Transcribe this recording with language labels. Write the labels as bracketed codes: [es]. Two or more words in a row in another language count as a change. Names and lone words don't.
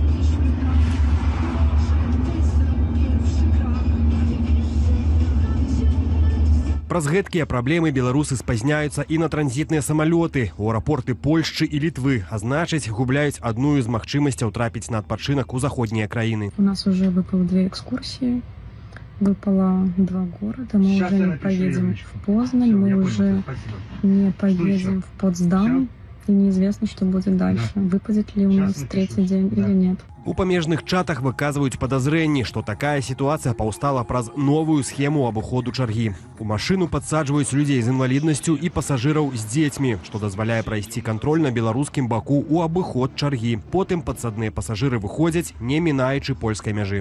[be] Праз гэткія праблемы беларусы спазняюцца і на транзітныя самалёты. У аэрапорты Польшчы і Літвы, а значыць, губляюць адну з магчымасцяў трапіць на адпачынак у заходнія краіны. [ru] У нас уже выпало 2 экскурсии, выпало 2 города. Мы уже не поедем в Познань, мы уже не поедем в Потсдам. И неизвестно, что будет дальше. Выпадет ли у нас третий день или нет. [be] У памежных чатах выказваюць падазрэнні, што такая сітуацыя паўстала праз новую схему абыходу чаргі. У машыну падсаджваюць людзей з інваліднасцю і пасажыраў з дзецьмі, што дазваляе прайсці кантроль на беларускім баку ў абыход чаргі. Потым падсадныя пасажыры выходзяць, не мінаючы польскай мяжы.